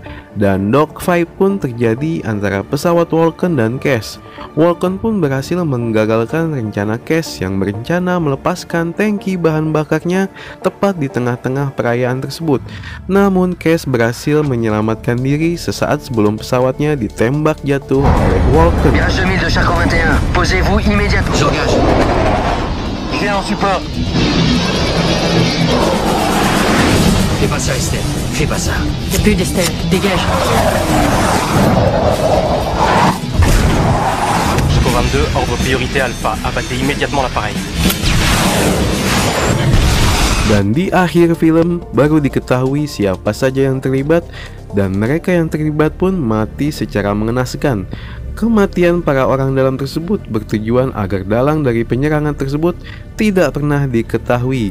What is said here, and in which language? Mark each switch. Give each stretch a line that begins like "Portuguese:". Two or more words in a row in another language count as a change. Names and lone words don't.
Indonesian: Dan dogfight pun terjadi antara pesawat Walken dan Cash. Walken pun berhasil menggagalkan rencana Cash yang berencana melepaskan tangki bahan bakarnya tepat di tengah-tengah perayaan tersebut. Namun Cash berhasil menyelamatkan diri sesaat sebelum pesawatnya ditembak jatuh oleh Walken.
French: Mirage 2000 de Charcot 21, posez-vous immédiatement. J'engage. Viens en support. Fais pas ça, Estelle. Fais pas ça. Y'a plus d'Estelle, dégage. Charcot 22, ordre priorité Alpha. Abattez immédiatement l'appareil.
Indonesian: Dan di akhir film baru diketahui siapa saja yang terlibat, dan mereka yang terlibat pun mati secara mengenaskan. Kematian para orang dalam tersebut bertujuan agar dalang dari penyerangan tersebut tidak pernah diketahui.